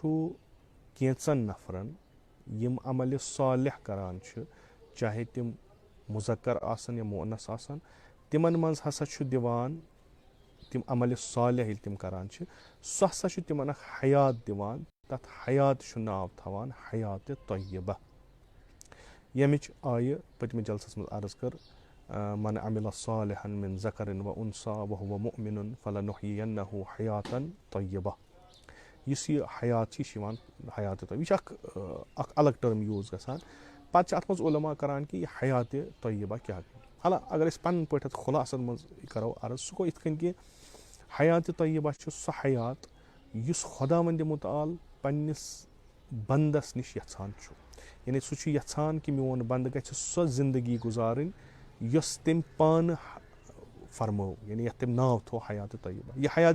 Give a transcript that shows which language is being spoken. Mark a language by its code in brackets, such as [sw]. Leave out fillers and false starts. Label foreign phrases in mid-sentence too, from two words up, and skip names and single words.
[ks] कैंचन नफरन यम अमल सालिह करान चाहे तिम मुज़क्कर आसन या मुअन्नस आसन तिमन मज हसा दिवान तिम अमल सालिह तिम करान सह हसा तिमन अख हयात दिवान तथ हयात नाव थवान हयात तय्यबा यमिच आय पतम जलसस मज अर्ज कर [ar] من عمل صالحا من ذكر أو أنثى و هو مؤمن فلنحيينه حياة طيبة [ks] यस यह हयात हयात तय्यबा यह अलग [en] term use [ks] गसान पत अत मज उलमा करान कि यह हयात तय्यबा क्या हाला अगर पन पे खुलासन मज करो अर्ज सह गो इथ कि हयात तय्यबा सह हयात युस खुदावंद मुतआल पन्निस बंदस निश यछान यानी सह यछान कि मोन बंद गछ सह जिंदगी गुजारन यस तम पान फरमो यानी यथ तम नाव थो हयात तय्यबा यह हयात